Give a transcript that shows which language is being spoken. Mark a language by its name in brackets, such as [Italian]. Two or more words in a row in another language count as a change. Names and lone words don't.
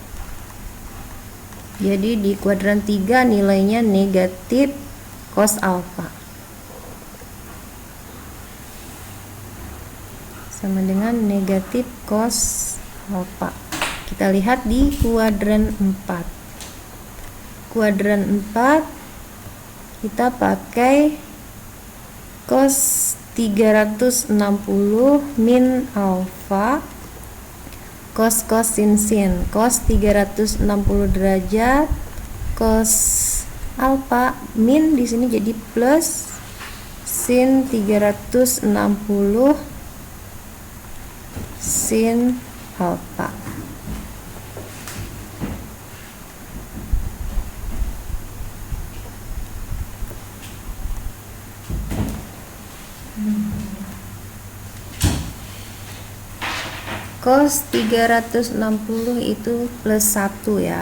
[Indonesian] Jadi di kuadran 3 nilainya negatif cos alfa, sama dengan negatif cos alfa. Kita lihat di kuadran 4. Kuadran 4 kita pakai cos 360 min alfa cos sin sin. Cos 360 derajat cos alfa min di sini jadi plus sin 360 sin alfa. Cos 360 itu plus 1 ya.